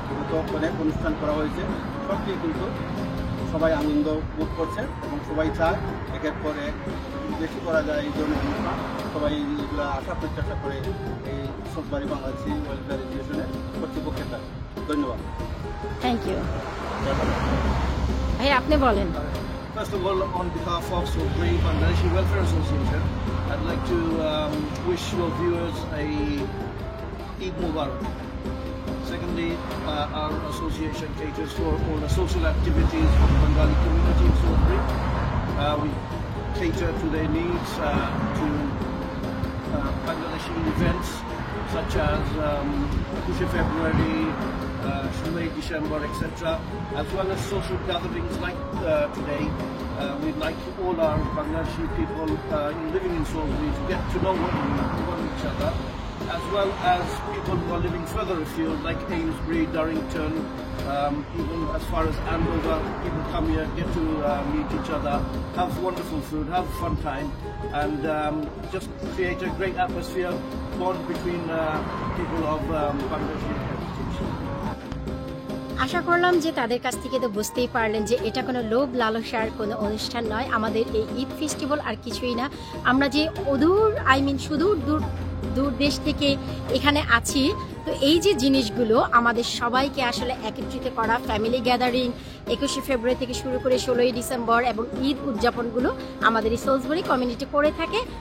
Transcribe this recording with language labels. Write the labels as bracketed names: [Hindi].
[Bangla] তো অনেক অনুষ্ঠান করা হয়েছে, সবটি কিন্তু সবাই আনন্দ বোধ করছে এবং সবাই চায় একের পর এক বেশি করা যায় এই ধরনের অনুষ্ঠান। সবাই এগুলো আশা প্রত্যাশা করে এই সফটওয়্যারি বাংলাদেশি ওয়েলফেয়ার অ্যাসোসিয়েশনের কর্তৃপক্ষের দ্বারা। ধন্যবাদ। [English] Thank you. [Bangla] ভাই আপনি বলেন। [English] First of all, on behalf of Sofbri Bangladeshi Welfare Association, I'd like to wish your viewers a Eid Mubarak. Secondly, our association caters for all the social activities for the Bengali community in Sofbri. We cater to their needs, to Bangladeshi events such as Kushe February, Shumei December, etc., as well as social gatherings like today. We'd like all our Bangladeshi people living in Salisbury to get to know one each other, as well as people who are living further afield like Amesbury, Durrington, even as far as Andover. People come here, get to meet each other, have wonderful food, have a fun time, and just create a great atmosphere, bond between people of Bangladeshi heritage. [Bangla] আশা করলাম যে তাদের কাছ থেকে তো বুঝতেই পারলেন যে এটা কোনো লোভ লালসার কোনো অনুষ্ঠান নয়। আমাদের এই ঈদ ফেস্টিভ্যাল আর কিছুই না। আমরা যে অদূর সুদূর দূর দেশ থেকে এখানে আছি, তো এই যে জিনিসগুলো আমাদের সবাইকে আসলে একত্রিত করা, ফ্যামিলি গ্যাদারিং 21শে ফেব্রুয়ারি থেকে শুরু করে 16ই ডিসেম্বর এবং ঈদ উদযাপনগুলো আমাদের এই সোলসবেরি কমিউনিটি করে থাকে।